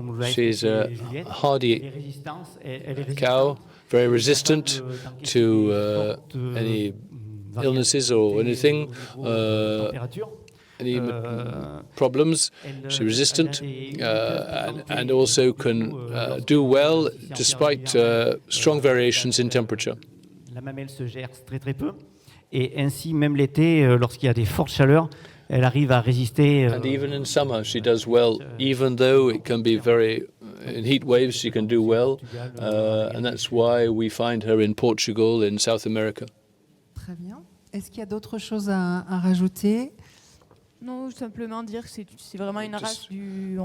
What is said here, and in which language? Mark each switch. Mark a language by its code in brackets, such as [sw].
[en] She's a hardy cow, very resistant to any illnesses or anything. Any problems, she's resistant and also can do well despite strong variations in temperature. [fr] La mamelle se gerce très peu et ainsi même l'été, lorsqu'il y a des fortes chaleurs, elle arrive à résister. [en] And even in summer, she does well, even though it can be very in heat waves. She can do well, and that's why we find her in Portugal, in South America. [fr] Très bien. Est-ce qu'il y a d'autres choses à rajouter? Non, simplement dire que c'est vraiment une race du...